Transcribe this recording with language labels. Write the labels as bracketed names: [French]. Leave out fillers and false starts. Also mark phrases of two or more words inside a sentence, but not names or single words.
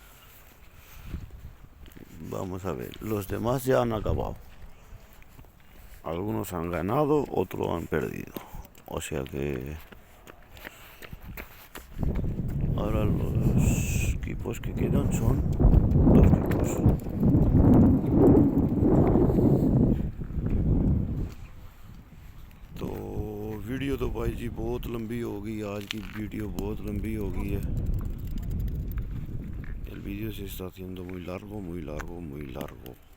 [Spanish] Vamos a ver. Los demás ya han acabado. Algunos han ganado, otros han perdido. O sea que ahora los equipos que quedan son dos equipos. [Hindi] तो वीडियो तो भाई जी बहुत लंबी हो गई, आज की वीडियो बहुत लंबी हो गई है। [Spanish] El vídeo se está haciendo muy largo, muy largo, muy largo.